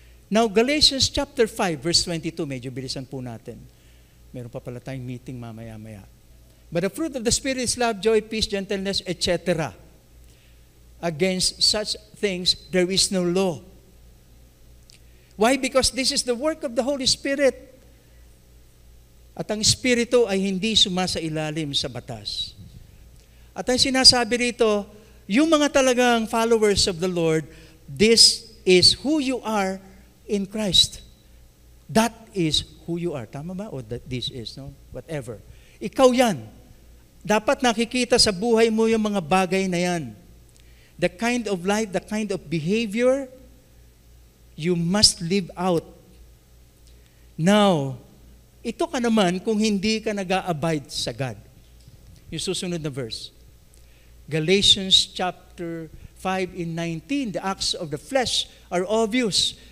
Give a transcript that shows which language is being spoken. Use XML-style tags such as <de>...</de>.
<en>Now, Galatians chapter 5, verse 22,</en> <tl>medyo bilisan po natin. Meron pa pala tayong meeting mamaya-maya.</tl> <en>But the fruit of the Spirit is love, joy, peace, gentleness, etc. Against such things, there is no law. Why? Because this is the work of the Holy Spirit.</en> <tl>At ang Espiritu ay hindi sumasailalim sa batas. At ang sinasabi rito, yung mga talagang</tl> <en>followers of the Lord, this is who you are in Christ. That is who you are.</en> <tl>Tama ba?</tl> <en>O that this is, no? Whatever.</en> <tl>Ikaw yan. Dapat nakikita sa buhay mo yung mga bagay na yan.</tl> <en>The kind of life, the kind of behavior, you must live out.</en> <tl>Now, ito ka naman kung hindi ka nag-a-abide sa God. Yung susunod na verse.</tl> <en>Galatians chapter 5 in 19, the acts of the flesh are obvious.</en>